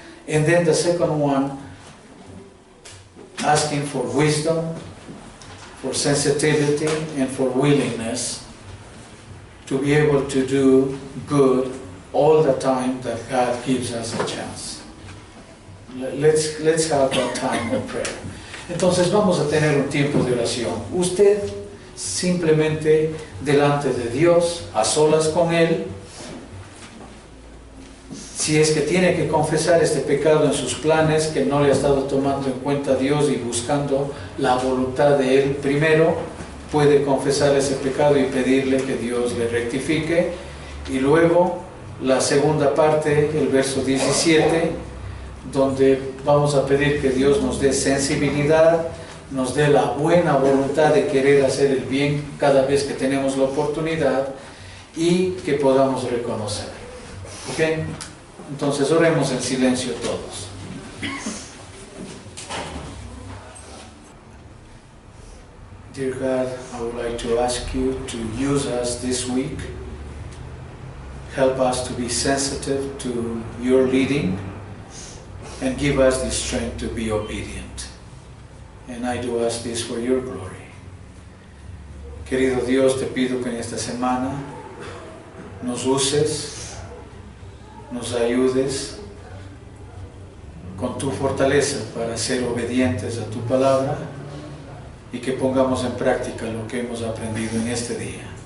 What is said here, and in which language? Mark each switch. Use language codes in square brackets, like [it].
[en] And then the second one, asking for wisdom, for sensitivity, and for willingness to be able to do good all the time that God gives us a chance. let's have that time of prayer. [es] Entonces vamos a tener un tiempo de oración. Usted simplemente delante de Dios, a solas con Él. Si es que tiene que confesar este pecado en sus planes, que no le ha estado tomando en cuenta Dios y buscando la voluntad de Él primero, puede confesar ese pecado y pedirle que Dios le rectifique. Y luego la segunda parte, el verso 17, donde vamos a pedir que Dios nos dé sensibilidad, nos dé la buena voluntad de querer hacer el bien cada vez que tenemos la oportunidad y que podamos reconocer. [en] ¿Ok? [es] Entonces oremos en silencio todos. [en] Dear God, I would like to ask you to use us this week. Help us to be sensitive to your leading and give us the strength to be obedient. And I do ask this for your glory. [es] Querido Dios, te pido que en esta semana nos uses, nos ayudes con tu fortaleza para ser obedientes a tu palabra y que pongamos en práctica lo que hemos aprendido en este día.